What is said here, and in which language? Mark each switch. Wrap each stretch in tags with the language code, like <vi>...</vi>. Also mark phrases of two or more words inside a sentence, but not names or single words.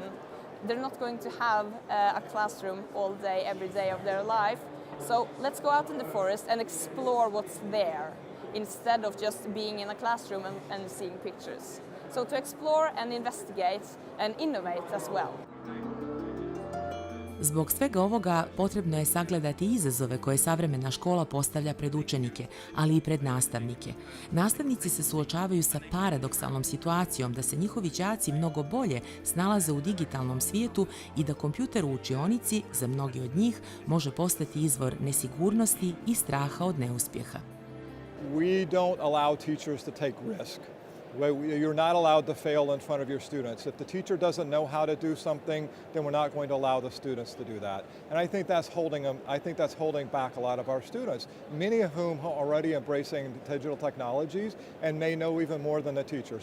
<en>They're not going to have a classroom all day, every day of their life. So let's go out in the forest and explore what's there instead of just being in a classroom and seeing pictures. So to explore and investigate and innovate as well.</en> <bs>Zbog svega ovoga potrebno je sagledati izazove koje savremena škola postavlja pred učenike, ali i pred nastavnike. Nastavnici se suočavaju sa paradoksalnom situacijom da se njihovi đaci mnogo bolje snalaze u digitalnom svijetu i da kompjuter u učionici, za mnogi od njih, može postati izvor nesigurnosti i straha od neuspjeha.</bs> <en>We don't allow teachers to take risk. You're not allowed to fail in front of your students. If the teacher doesn't know how to do something, then we're not going to allow the students to do that. And I think that's holding back a lot of our students, many of whom are already embracing digital technologies and may know even more than the teacher.</en>